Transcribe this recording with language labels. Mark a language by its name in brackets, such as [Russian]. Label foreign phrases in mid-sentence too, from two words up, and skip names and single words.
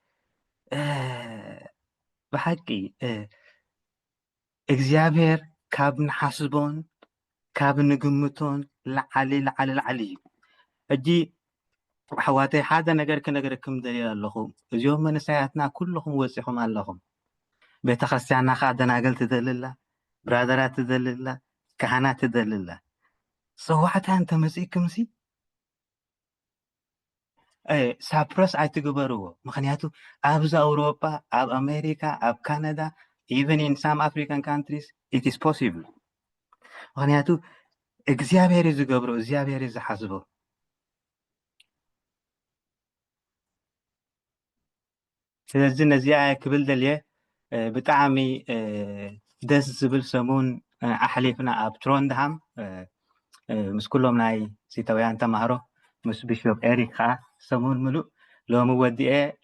[Tigrinya] ብሓቂ እግዚኣብሔር ካብ ንሓስቦን ካብ ንግምቶን ላዓሊ እዩ ሕጂ ኣሕዋተይ ሓደ ነገር ክነገረኩም ደልየ ኣለኹ እዚኦም መንእሰያትና ኩልኩም ወፂኹም ኣለኹም ቤተክርስትያንና ከዓ ደናገል ትደልላ ብራደራት ትደልላ ካህናት ትደልላ ሰዋዕታ እንተመፂእኩም ሳፕረስ ኣይትግበርዎ ምክንያቱ ኣብዚ ኣውሮፓ ኣብ ኣሜሪካ ኣብ ካናዳ [English] even in some African countries it is possible [Tigrinya] ምክንያቱ እግዚኣብሔር ዝገብሮ እግዚኣብሔር ዝሓስቦ ስለዚ ነዚኣ ክብል ደልየ ብጣዕሚ ደስ ዝብል ሰሙን ኣሕሊፍና ኣብ ትሮንድሃም ምስ ኩሎም ናይ ሲታውያን ተማሃሮ ምስ ቢሾፕ ኤሪክ ከዓ ሰሙን ሙሉእ ሎሚ ወዲኤ